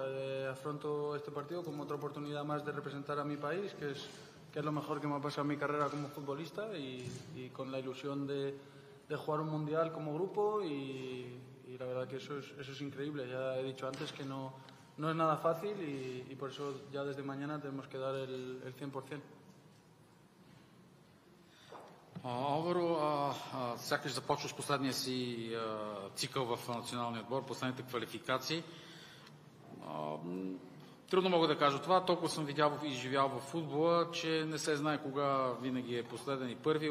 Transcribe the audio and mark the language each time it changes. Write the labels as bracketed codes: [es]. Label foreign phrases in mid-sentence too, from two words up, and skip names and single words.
[es] Afronto este partido como otra oportunidad más de representar a mi país, que es lo mejor que me ha pasado en mi carrera como futbolista y con la ilusión de jugar un mundial como grupo y la verdad que eso es increíble. Ya he dicho antes que no es nada fácil y por eso ya desde mañana tenemos que dar el 100%. [bg] Алваро, сякаш започваш последния си цикъл в националния отбор, последните квалификации. Трудно мога да кажа това. Толкова съм видял и живял в футбола, че не се знае кога винаги е последен и първи.